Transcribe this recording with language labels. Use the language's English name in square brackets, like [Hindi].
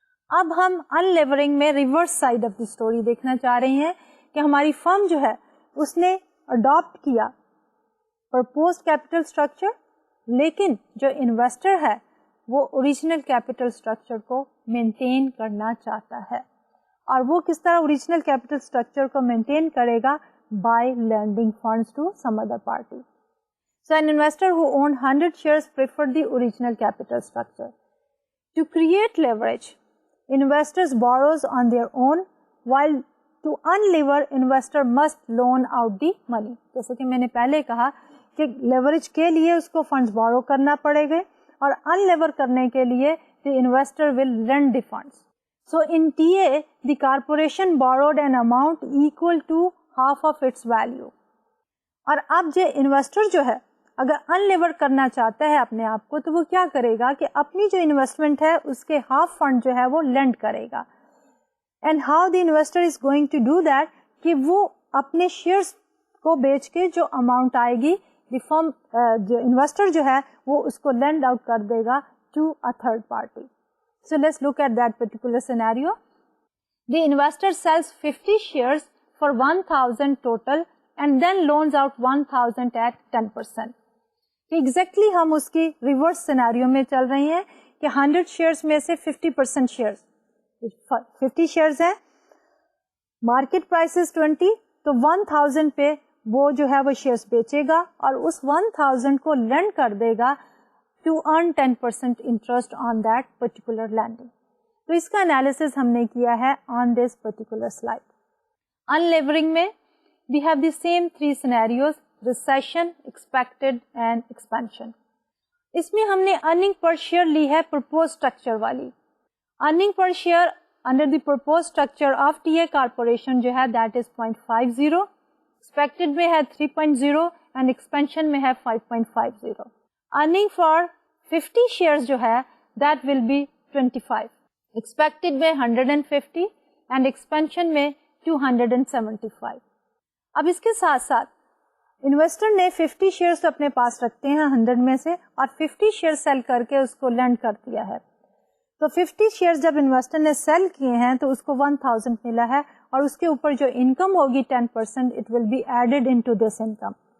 [Urdu] اب ہم ان لیورنگ میں reverse side of the story دیکھنا چاہ رہے ہیں کہ ہماری فرم جو ہے اس نے اڈاپٹ کیا پرپوزڈ کیپیٹل اسٹرکچر, لیکن جو انویسٹر ہے وہ اوریجنل کیپیٹل اسٹرکچر کو مینٹین کرنا چاہتا ہے. اور وہ کس طرح اوریجنل کیپیٹل اسٹرکچر کو مینٹین کرے گا؟ By landing funds to some other party. [English] So an investor who owned 100 shares preferred the original capital structure. To create leverage, investors borrows on their own, while to unlever, investor must loan out the money. جیسے کہ میں نے پہلے کہا کہ leverage کے لیے اس کو فنڈز بورو کرنا پڑے گا اور unlever کرنے کے لیے the investor will lend the funds. So in TA, the corporation borrowed an amount equal to half of its value. [Urdu] اور اب جو انویسٹر جو ہے اگر انلیور کرنا چاہتا ہے اپنے آپ کو تو وہ کیا کرے گا کہ اپنی جو انویسٹمنٹ ہے اس کے ہاف فنڈ جو ہے وہ لینڈ کرے گا. And how the investor is going to do that کہ وہ اپنے شیئرس کو بیچ کے جو اماؤنٹ آئے گی دی فرم جو انویسٹر جو ہے وہ اس کو لینڈ آؤٹ کر دے گا to a third party. [English] So let's look at that particular scenario. The investor sells 50 shares for 1000 total and then loans out 1000 at 10%. [Urdu] Exactly ہم اس کی ریورس سینیریو میں چل رہے ہیں کہ 100 شیئرس میں سے 50% شیئرس 50 شیئرس ہیں, مارکیٹ پرائس 20, تو 1000 پہ وہ جو ہے وہ شیئرس بیچے گا اور اس 1000 کو لینڈ کر دے گا to earn 10% interest on that particular landing. تو اس کا انالیسس ہم نے کیا ہے آن دس پرٹیکولر سلائڈ. [English] Unlevering میں we have the same 3 scenarios: recession, expected and expansion. [Urdu] اس میں ہم نے earning per share لی ہے proposed structure والی. [English] earning per share under the proposed structure of TA corporation جو ہے that is 0.50, expected میں ہے 3.0 and expansion میں ہے 5.50. earning for 50 shares جو ہے that will be 25, expected میں 150 and expansion میں 275. [Urdu] اب اس کے ساتھ ساتھ انویسٹر نے 50 شیئرس اپنے پاس رکھتے ہیں 100 میں سے اور 50 شیئر سیل کر کے اس کو لینڈ کر دیا ہے. تو 50 شیئر جب انویسٹر نے سیل کیے ہیں تو اس کو 1000 ملا ہے اور اس کے اوپر جو انکم ہوگی 10% it will be added into this income.